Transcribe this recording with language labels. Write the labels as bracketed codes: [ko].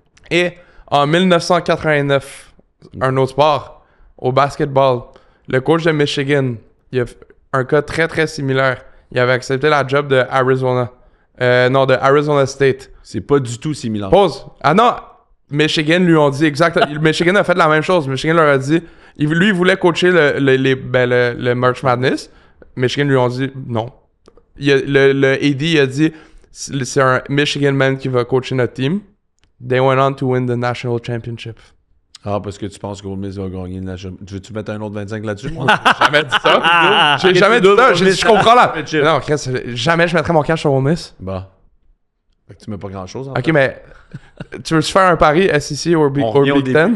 [fr] Et en 1989, un autre sport, au basketball, le coach de Michigan, il a un cas très très similaire. Il avait accepté la job de Arizona. De Arizona State. C'est pas du tout similaire. Pause. Ah non! Michigan lui ont dit exactement. Michigan a fait la même chose. Michigan leur a dit. Lui, il voulait coacher le March Madness. Michigan lui ont dit non. Le AD il a dit c'est un Michigan man qui va coacher notre team. [en] They went on to win the national championship. [fr] Ah, parce que tu penses qu'Ole Miss va gagner la... Tu veux-tu mettre un autre 25 là-dessus, moi? J'ai jamais dit ça. J'ai jamais dit ça. J'ai dit, je comprends là. [en] Championship. [fr] Non, Chris, jamais je mettrais mon cash sur Ole Miss. Bah. Fait que tu mets pas grand-chose. Ok, mais tu veux faire un pari SEC ou On revient au [en] Big [fr] début